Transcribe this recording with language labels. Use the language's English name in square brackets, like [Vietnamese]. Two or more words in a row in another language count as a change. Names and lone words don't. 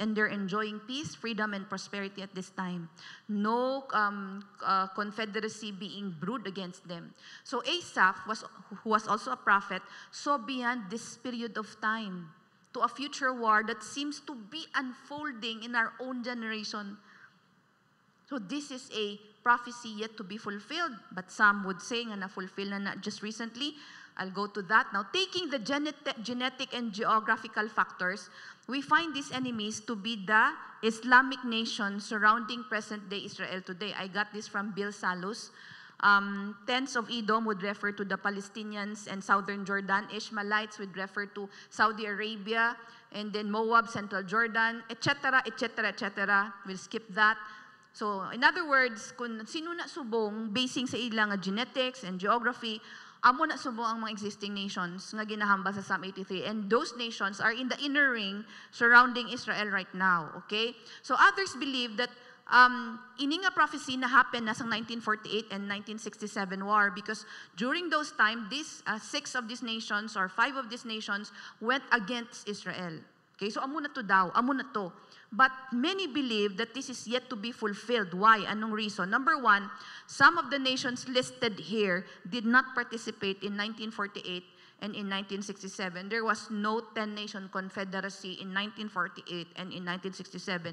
[English] And they're enjoying peace, freedom, and prosperity at this time. No confederacy being brewed against them. So Asaph, who was also a prophet, saw beyond this period of time to a future war that seems to be unfolding in our own generation. So this is a prophecy yet to be fulfilled. But some would say [Hiligaynon] nga na-fulfill na [English] just recently. I'll go to that. Now, taking the genetic and geographical factors, we find these enemies to be the Islamic nations surrounding present-day Israel today. I got this from Bill Salus. Tents of Edom would refer to the Palestinians and southern Jordan. Ishmaelites would refer to Saudi Arabia, and then Moab, central Jordan, etc., etc., etc. We'll skip that. So, in other words, [Hiligaynon] kung sino na subong, basing sa ilang [English] genetics and geography, [Hiligaynon] amo na subo ang mga [English] existing nations [Hiligaynon] nga ginahambal sa Psalm 83. [English] And those nations are in the inner ring surrounding Israel right now. Okay? So others believe that [Hiligaynon] ini nga prophecy na happened na sa [English] 1948 and 1967 war because during those time, these 6 of these nations or 5 of these nations went against Israel. Okay? [Hiligaynon] So amo na to daw, amo na to. [English] But many believe that this is yet to be fulfilled. Why? Anong reason? Number one, some of the nations listed here did not participate in 1948 and in 1967. There was no 10-nation confederacy in 1948 and in 1967.